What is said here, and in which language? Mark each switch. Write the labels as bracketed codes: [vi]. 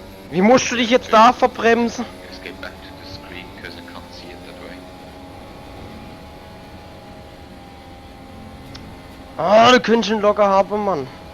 [de] Wie musst du dich jetzt da verbremsen? [en] Let's get back to the screen because I can't see it that way. [de] Ah, du könntest ihn locker haben, Mann.